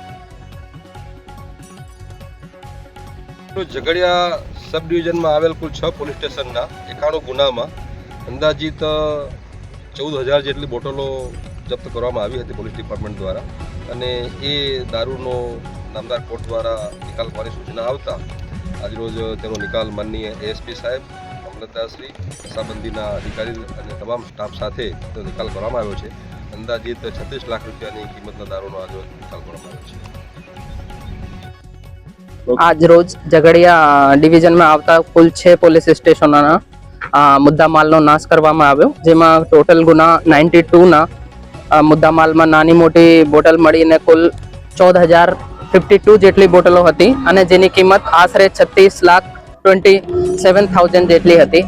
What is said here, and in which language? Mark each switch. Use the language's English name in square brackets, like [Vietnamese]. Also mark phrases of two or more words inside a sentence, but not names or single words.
[Gujarati] ઝઘડિયા સબ ડિવિઝનમાં આવેલ કુલ 6 પોલીસ સ્ટેશનના 91 ગુનામાં અંદાજિત 14,000 જેટલી બોટલો જપ્ત કરવામાં આવી હતી પોલીસ ડિપાર્ટમેન્ટ દ્વારા, અને એ દારૂનો નામદાર કોર્ટ દ્વારા નિકાલ કરવાની સૂચના આવતા આજરોજ તેનો નિકાલ માનનીય એએસપી સાહેબ, મામલતદારશ્રી, નશાબંધીના અધિકારી અને તમામ સ્ટાફ સાથે તેનો નિકાલ કરવામાં આવ્યો છે। અંદાજિત 36 લાખ રૂપિયાની કિંમતના દારૂનો આજરોજ નિકાલ કરવામાં આવ્યો છે। આજ રોજ ઝઘડિયા ડિવિઝન માં આવતા કુલ 6 પોલીસ સ્ટેશનોના મુદ્દામાલનો નાશ કરવામાં આવ્યો, જેમાં ટોટલ ગુના 92 ના મુદ્દામાલમાં નાની મોટી બોટલ મળીને કુલ 14,052 જેટલી બોટલો હતી અને જેની કિંમત આશરે 36,27,000 જેટલી હતી।